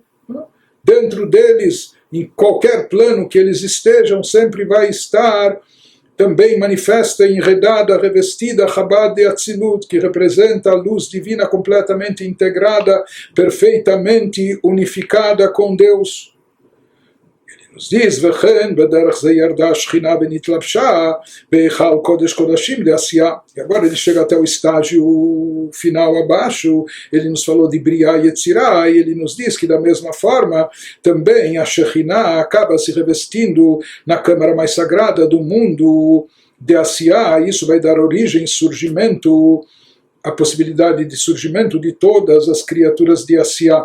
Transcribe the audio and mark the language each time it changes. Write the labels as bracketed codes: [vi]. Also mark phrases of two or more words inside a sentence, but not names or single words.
[pt] Dentro deles, em qualquer plano que eles estejam, sempre vai estar também manifesta, enredada, revestida, Chabad de Atzilut, que representa a luz divina completamente integrada, perfeitamente unificada com Deus. Ele nos diz, [he] וכן, בדרך זה ירדה שכינה ונתלבשה, בהיכל קודש קודשים דעשיה. [pt] E agora ele chega até o estágio final abaixo, ele nos falou de Briá e Yetzirah, e ele nos diz que da mesma forma, também a Shekhinah acaba se revestindo na câmara mais sagrada do mundo de Asiá, e isso vai dar origem, surgimento, a possibilidade de surgimento de todas as criaturas de Asiá.